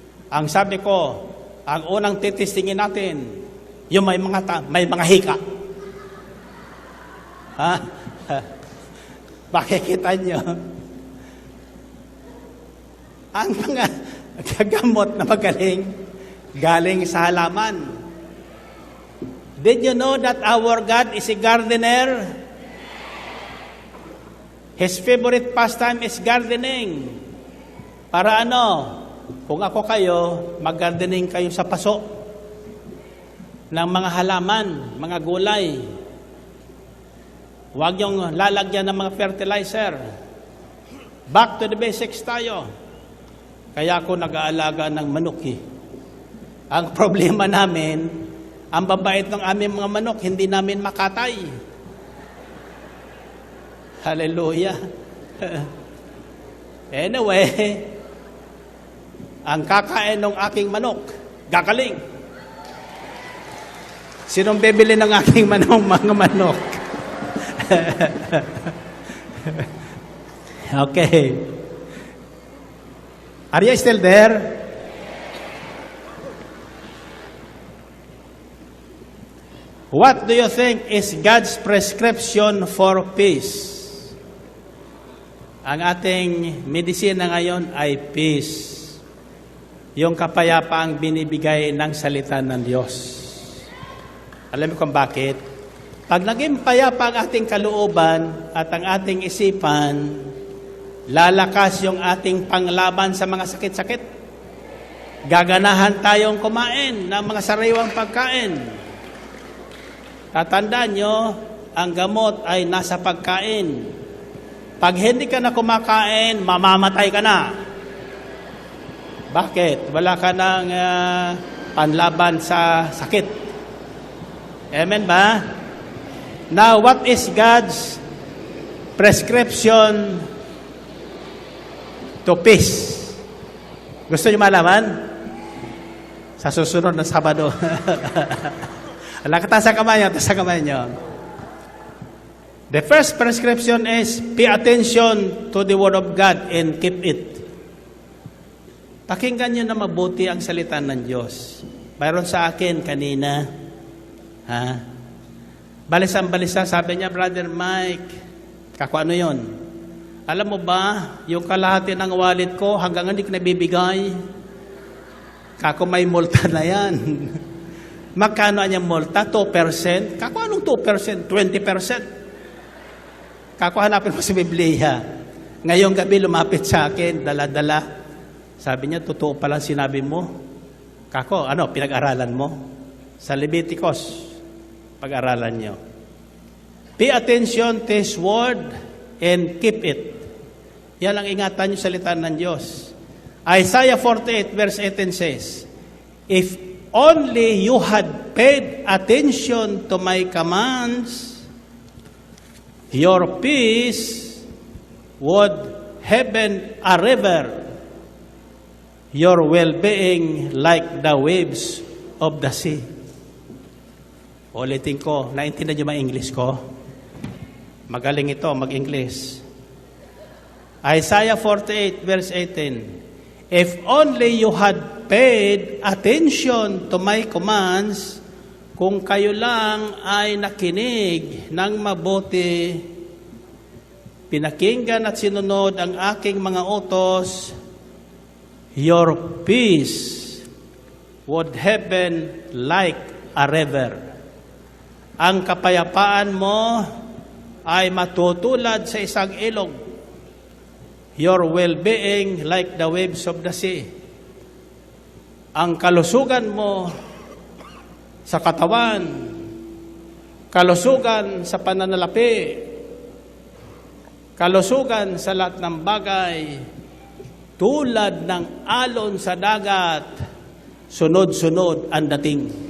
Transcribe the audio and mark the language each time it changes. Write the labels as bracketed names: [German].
[Filipino] Ang sabi ko, ang unang titistingin natin, yung may mga hika. Makikita nyo. Ang mga gamot na magaling, galing sa halaman. [English] Did you know that our God is a gardener? His favorite pastime is gardening. [Filipino] Para kung ako kayo, mag-gardening kayo sa paso ng mga halaman, mga gulay. Huwag yung lalagyan ng mga fertilizer. [English] Back to the basics [Filipino] tayo. Kaya ako nag-aalaga ng manok eh. Ang problema namin, ang babait ng aming mga manok, hindi namin makatay. Hallelujah. Anyway, ang kakain ng aking manok, gagaling. Sinong bibili ng aking mga manok? Okay. [English] Are you still there? What do you think is God's prescription for peace? [Filipino] Ang ating medisina ngayon ay peace. Yung kapayapaang binibigay ng salita ng Diyos. Alam mo kung bakit? Pag naging payapa ang ating kalooban at ang ating isipan, lalakas yung ating panglaban sa mga sakit-sakit. Gaganahan tayong kumain ng mga sariwang pagkain. Tatandaan nyo, ang gamot ay nasa pagkain. Pag hindi ka na kumakain, mamamatay ka na. Bakit? Wala ka ng panlaban sa sakit. Amen ba? [English] Now, what is God's prescription to peace? [Filipino] Gusto niyo malaman? Sa susunod na Sabado. Taas ang kamay niyo, taas ang kamay niyo. [English] The first prescription is pay attention to the Word of God and keep it. [Filipino] Pakinggan niyo na mabuti ang salita ng Diyos. Mayroon sa akin kanina, balisan-balisa, sabi niya, Brother Mike, kako ano yun? Alam mo ba, yung kalahati ng wallet ko, hanggang hindi ko nabibigay, kako may multa na yan. Magkano ang multa? 2%? Kako anong 2%? 20%? Kako hanapin mo sa Biblia. Ngayong gabi lumapit sa akin, dala-dala. Sabi niya, totoo pala sinabi mo. Kako, pinag-aralan mo? Sa Leviticus, pag-aralan niyo. [English] Pay attention to His word and keep it. [Filipino] Yan ang ingatan niyo sa salita ng Diyos. [English] Isaiah 48 verse 18 says, if only you had paid attention to my commands, your peace would have been a river, your well-being like the waves of the sea. [Filipino] Ulitin ko, naintindihan niyo ba English ko? Magaling ito, mag-English. [English] Isaiah 48 verse 18. If only you had paid attention to my commands, [Filipino] kung kayo lang ay nakinig ng mabuti, pinakinggan at sinunod ang aking mga utos, [English] your peace would have been like a river. [Filipino] Ang kapayapaan mo ay matutulad sa isang ilog. [English] Your well-being like the waves of the sea. [Filipino] Ang kalusugan mo sa katawan, kalusugan sa pananalapi, kalusugan sa lahat ng bagay, tulad ng alon sa dagat, sunod-sunod ang dating.